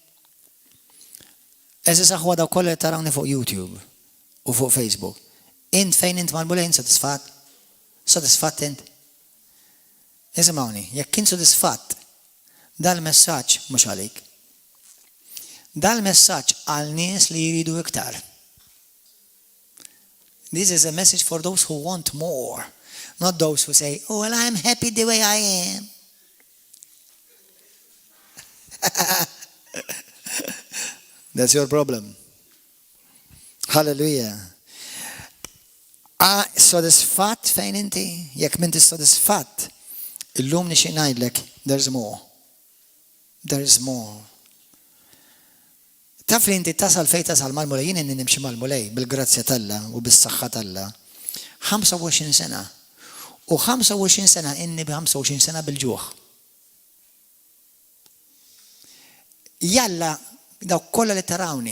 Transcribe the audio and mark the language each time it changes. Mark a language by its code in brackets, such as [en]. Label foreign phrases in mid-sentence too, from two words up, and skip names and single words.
[mt] Eżis aħwa daw kollha tarawni fuq YouTube u fuq Facebook. Int fejn int mal-mulej sodisfatt? Sodisfatt int? Isimgħuni, jekk kien sodisfatt, dal-messaġġ mhux għalik. Dal-messaġġ għal nies li jridu iktar. [en] This is a message for those who want more, not those who say, "Oh, well, I'm happy the way I am." That's your problem. [mt] Hallelujah. Sodisfatt fejn inti? Jekk m'inti sodisfatt, illum nixtieq ngħidlek, [en] there's more. There is more. [mt] Taf li inti tasal fejn tasal mal-mulej, jien inni nimxi mal-mulej bil-grazzja talla u bis-saħħa talla. 25 sena. U 25 sena inni b'25 sena bil-ġuħ. Jalla dawk kollha li tarawni.